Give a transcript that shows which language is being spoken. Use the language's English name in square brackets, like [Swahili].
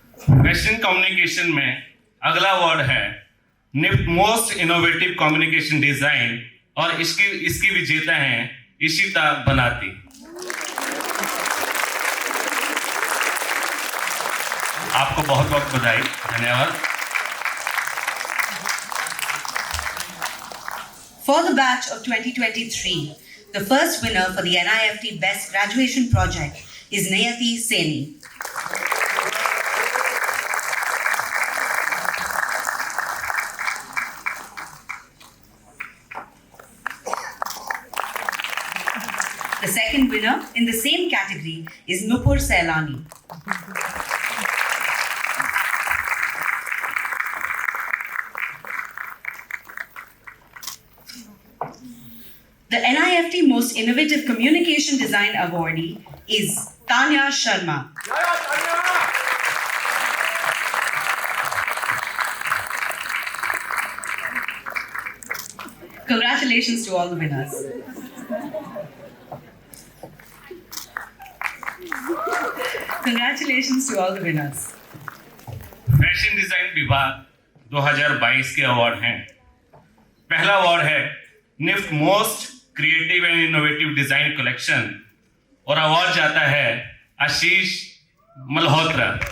[Hindi] Fashion communication में अगला award है NIFT most innovative communication design और इसकी विजेता हैं इशिता बनाती। आपको बहुत बहुत बधाई, धन्यवाद। [English] For the batch of 2023, the first winner for the NIFT Best Graduation Project is Nayati Seni. The second winner in the same category is Nupur Sailani. The NIFT Most Innovative Communication Design Awardee is Tanya Sharma. Congratulations to all the winners. Congratulations to all the winners. [Hindi] Fashion design विभाग 2022 के award हैं। पहला award है NIFT most creative and innovative design collection और award जाता है आशीष मल्होत्रा।